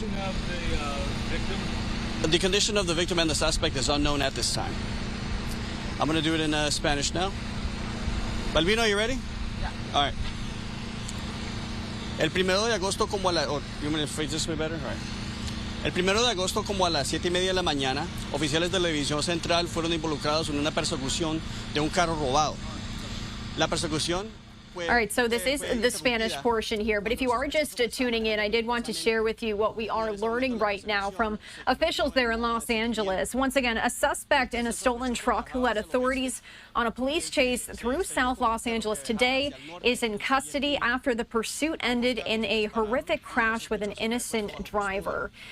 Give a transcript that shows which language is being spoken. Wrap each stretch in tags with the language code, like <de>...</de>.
<en>Condition of the victim? The condition of the victim and the suspect is unknown at this time. I'm going to do it in Spanish now. Balbino, you ready? Yeah. All right.</en> <es>El 1 de agosto como a la...</es> <en>Oh, you want to phrase this better? All right.</en> <es>El 1 de agosto como a las 7:30 de la mañana, oficiales de la División Central fueron involucrados en una persecución de un carro robado. La persecución...</es> <en>All right, so this is the Spanish portion here, but if you are just tuning in, I did want to share with you what we are learning right now from officials there in Los Angeles. Once again, a suspect in a stolen truck who led authorities on a police chase through South Los Angeles today is in custody after the pursuit ended in a horrific crash with an innocent driver.</en>